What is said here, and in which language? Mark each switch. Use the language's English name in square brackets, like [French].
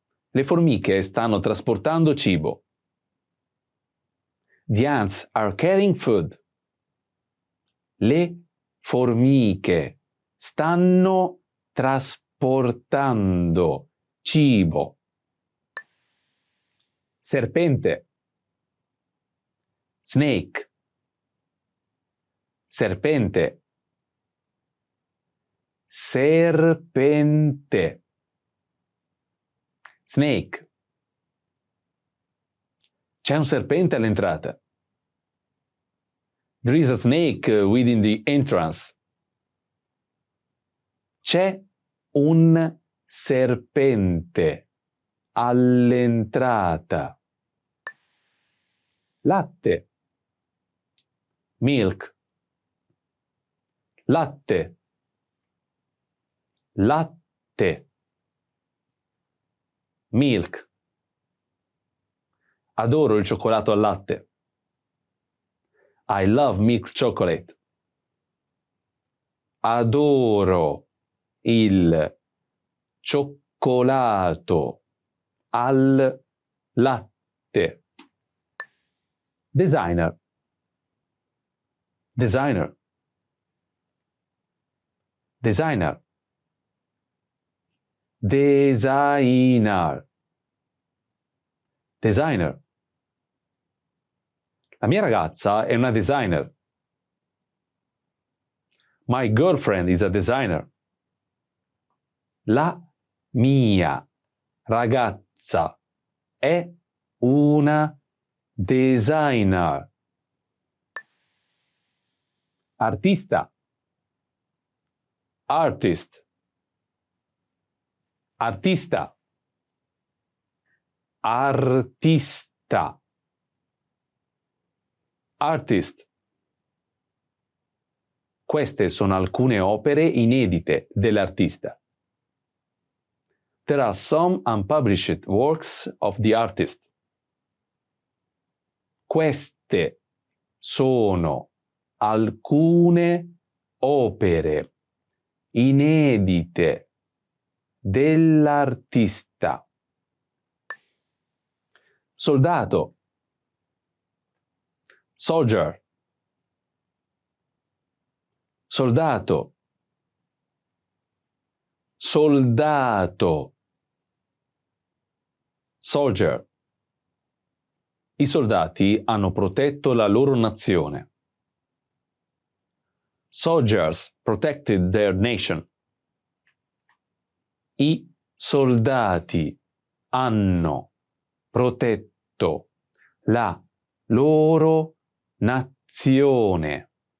[Italian] Le formiche stanno trasportando cibo. [English] The ants are carrying food. [Italian] Le formiche stanno trasportando cibo. Serpente. [English] Snake. [Italian] Serpente. Serpente. [English] Snake. [Italian] C'è un serpente all'entrata. [English] There is a snake within the entrance. [Italian] C'è un serpente all'entrata. Latte. [English] Milk. [Italian] Latte. Latte. [English] Milk. [Italian] Adoro il cioccolato al latte. [English] I love milk chocolate. [Italian] Adoro il cioccolato al latte. Designer. Designer. Designer. Designer. Designer. La mia ragazza è una designer. [English] My girlfriend is a designer. [Italian] La mia ragazza è una designer. Artista. [English] Artist. [Italian] Artista. Artista. [English] Artist. [Italian] Queste sono alcune opere inedite dell'artista. [English] There are some unpublished works of the artist. [Italian] Queste sono alcune opere inedite dell'artista. Soldato. [English] Soldier. [Italian] Soldato. Soldato. [English] Soldier. [Italian] I soldati hanno protetto la loro nazione. [English] Soldiers protected their nation. [Italian] I soldati hanno protetto la loro nazione.